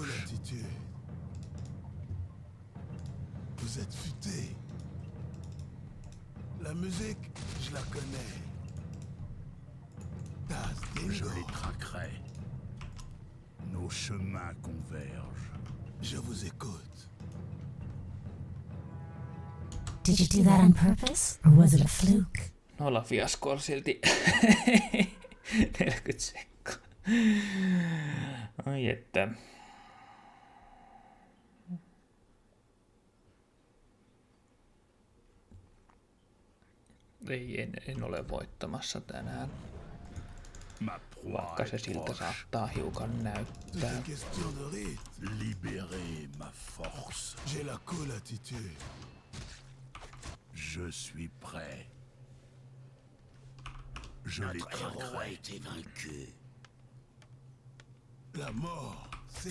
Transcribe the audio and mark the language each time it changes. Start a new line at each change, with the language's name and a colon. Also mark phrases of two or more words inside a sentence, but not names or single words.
French: cool attitude. Vous êtes futés. La musique, je la connais. Tas Je dingo. les traquerai. Nos chemins convergent. Je vous écoute.
English: Did you do that on purpose, or was it a fluke?
Finnish: Nolla fiaskolla silti 40 sekkaa. Ai että. Ei, en ole voittamassa tänään.
French: Ma proie
Finnish: Vaikka se
French: est
Finnish: siltä
French: proche.
Finnish: saattaa hiukan
French: Tout
Finnish: näyttää.
French: est question de rythme. Libérez ma force. J'ai la cool attitude. Je suis prêt. Je les Notre héros a traquerai. été vaincu. La mort, c'est le